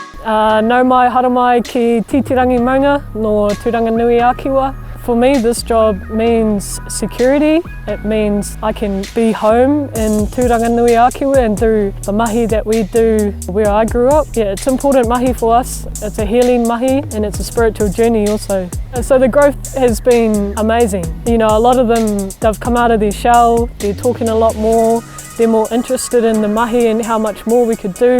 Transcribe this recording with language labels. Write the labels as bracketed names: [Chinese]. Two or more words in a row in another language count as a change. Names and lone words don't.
[Māori] Nau mai haramai ki titirangi maunga no Tūranga Nui Ākiwa. [English] For me, this job means security. It means I can be home in Tūranga Nui Ākiwa and do the mahi that we do where I grew up. Yeah, it's important mahi for us. It's a healing mahi and it's a spiritual journey also. So the growth has been amazing. You know, a lot of them, they've come out of their shell, they're talking a lot more, they're more interested in the mahi and how much more we could do.